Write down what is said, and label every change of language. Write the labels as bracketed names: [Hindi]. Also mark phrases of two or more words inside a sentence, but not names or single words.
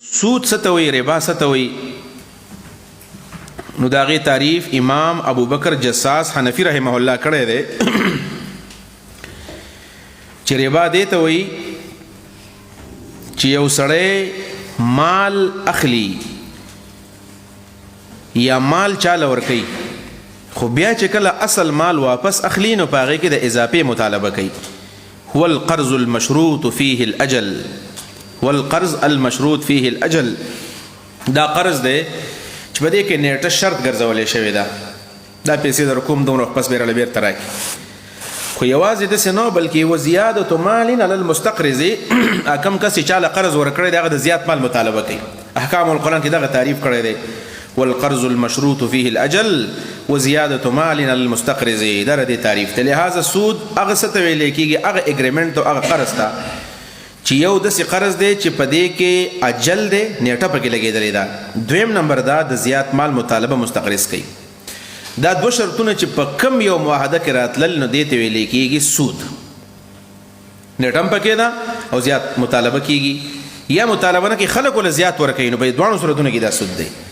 [Pashto] سود ستوي ربا ستوي نو داغي تعریف امام ابو بکر جساس حنفی [Arabic] رحمه الله [Pashto] کړی دی چې ربا دی ته وي چې یو سړی مال اخلي یا مال چاله ورکوي خو بیا چې کله اصل مال واپس اخلي نو په هغې کې د اضافې مطالبه کوي [Arabic] هو القرض المشروط فيه الاجل والقرض المشروط فيه الاجل [Pashto] دا قرض دی چې په دې کې نیټه شرط ګرځولې شوې ده دا پیسې در کوم دومره پس بیرله بیرته راکړي خو یوازې داسې نه بلکې [Arabic] وزیادة مال علی [Pashto] المستقرض کم کس چې چاله قرض ورکړی دی هغه د زیات مال مطالبه کوي احکام القرآن کې دغه تعریف کړی دی [Arabic] والقرض المشروط فيه الاجل وزیادة مال علی المستقرض [Pashto] دا دې تعریف ته لہذا سود هغه څه ته ویل کېږي هغه اګریمنټ او هغه قرض ته چې یو داسې قرض دی چې په دې کې اجل دی نیټه پکې لګېدلې ده دویم نمبر دا د زیات مال مطالبه مستقرض کوي دا دو شرطونه چې په کم یو معاهده کې راتلل نو دې ته ویل کېږي سود نیټه هم پکې ده او زیات مطالبه کېږي یا مطالبه نه کې خلک ول زیات ورکوي نو په دواړو صورتونو کې دا سود دی